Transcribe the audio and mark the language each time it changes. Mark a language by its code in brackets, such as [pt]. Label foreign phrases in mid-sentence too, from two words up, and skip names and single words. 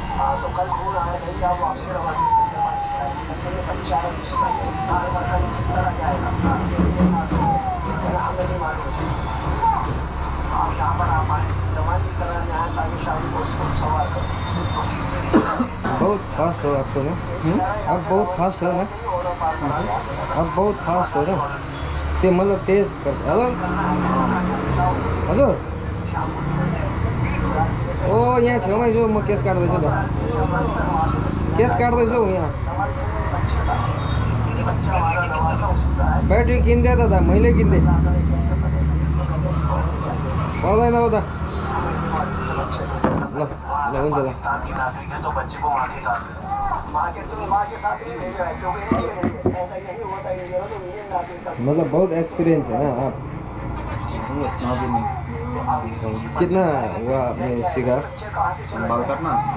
[hi] हाँ, तो कल फोन आया था कि आप वापसी रवानगी बच्चा सारे वर्कर किस तरह जाएगा, हमें नहीं मालूम। आप यहाँ पर आप आए रवानगी कराने आए ताकि शादी को सवाल करें, तो किस तरीके से बहुत फास्ट हो आप तो ना, अब बहुत फास्ट हो ना, अब बहुत फास्ट हो ना, ते मतलब तेज कर। [ne] हेलो हजुर, ओ यहाँ छेउमै छु, म केस काट्दैछु त, केस काट्दैछु यहाँ। ब्याट्री किनिदिए त दा, मैले किनिदिएँ, पर्दैन हो त। ल ल हुन्छ ल। [hi] तो बच्चे को माँ के साथ नहीं भेज रहे क्योंकि मतलब बहुत एक्सपीरियंस है ना आप। कितना हुआ आपने सीखा? बाल काटना